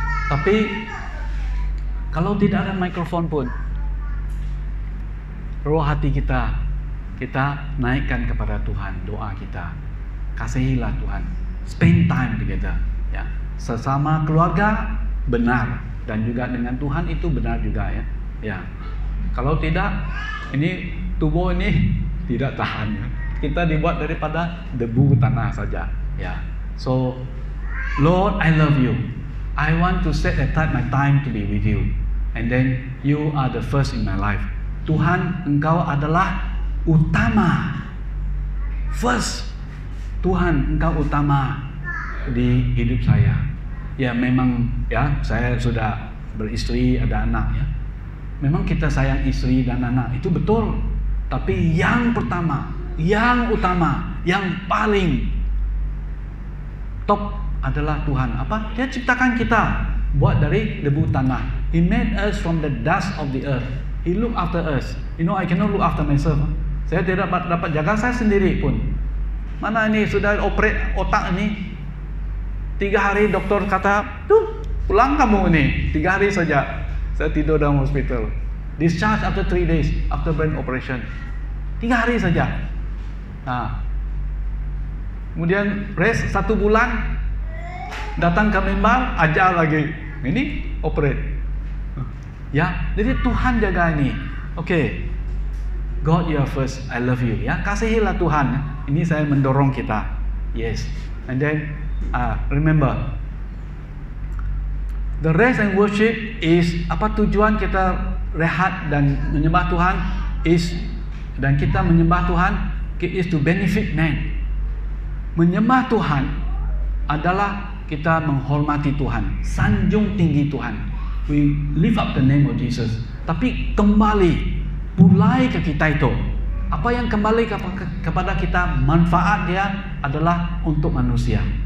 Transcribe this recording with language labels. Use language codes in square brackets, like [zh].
[ms] Tapi kalau tidak ada mikrofon pun, roh hati kita naikkan kepada Tuhan, doa kita, kasihilah Tuhan, [en] spend time together, [ms] ya, sesama keluarga benar, dan juga dengan Tuhan itu benar juga, ya. Kalau tidak, ini tubuh ini tidak tahan. Kita dibuat daripada debu tanah saja, ya. [en] So, Lord, I love you. I want to set aside my time to be with you. And then you are the first in my life. [ms] Tuhan, Engkau adalah utama. First, Tuhan, Engkau utama di hidup saya. Ya memang, ya, saya sudah beristri, ada anak, ya. memang kita sayang istri dan anak, itu betul. Tapi yang pertama, yang utama, yang paling top adalah Tuhan. Apa? Dia ciptakan kita buat dari debu tanah. [en] He made us from the dust of the earth. He look after us. You know, I cannot look after myself. [ms] Saya tidak dapat jaga saya sendiri pun. Mana ini sudah operate otak ini, 3 hari doktor kata, tuh pulang kamu ini, 3 hari saja. Saya tidur dalam hospital. [en] Discharge after 3 days after brain operation. [ms] 3 hari saja. Nah, kemudian rest 1 bulan, datang ke mimbar, ajar lagi. Ini operate. Ya, jadi Tuhan jaga ini. [en] Okay, God you are first, I love you. [ms] Ya, kasihilah Tuhan. Ini saya mendorong kita. [en] Yes, and then remember, the rest and worship is [ms] apa tujuan kita rehat dan menyembah Tuhan is, dan kita menyembah Tuhan [en] is to benefit man. [ms] Menyembah Tuhan adalah kita menghormati Tuhan, sanjung tinggi Tuhan. [en] We lift up the name of Jesus. [ms] Tapi kembali mulai ke kita itu. Apa yang kembali kepada kita, manfaat dia adalah untuk manusia.